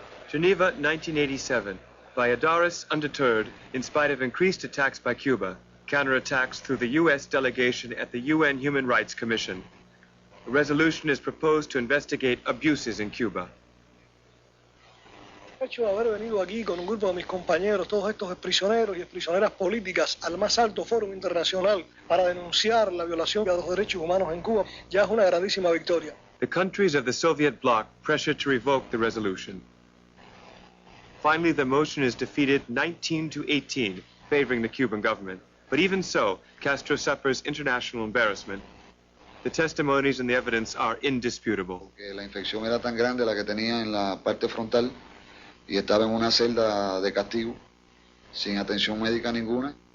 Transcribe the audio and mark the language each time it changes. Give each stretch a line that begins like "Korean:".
English: Geneva, 1987. Valladares, undeterred, in spite of increased attacks by Cuba, counterattacks through the U.S. delegation at the UN Human Rights Commission. A resolution is proposed to investigate abuses in Cuba.
Spanish: El hecho de haber venido aquí con un grupo de mis compañeros, todos estos prisioneros y prisioneras políticas, al más alto foro internacional para denunciar la violación de los derechos humanos en Cuba, ya es una grandísima victoria.
English: The countries of the Soviet bloc pressured to revoke the resolution. Finally, the motion is defeated 19-18, favoring the Cuban government. But even so, Castro suffers international embarrassment. The testimonies and the evidence are indisputable.
Spanish: La infección era tan grande la que tenía en la parte frontal y estaba en una celda de castigo sin atención médica ninguna.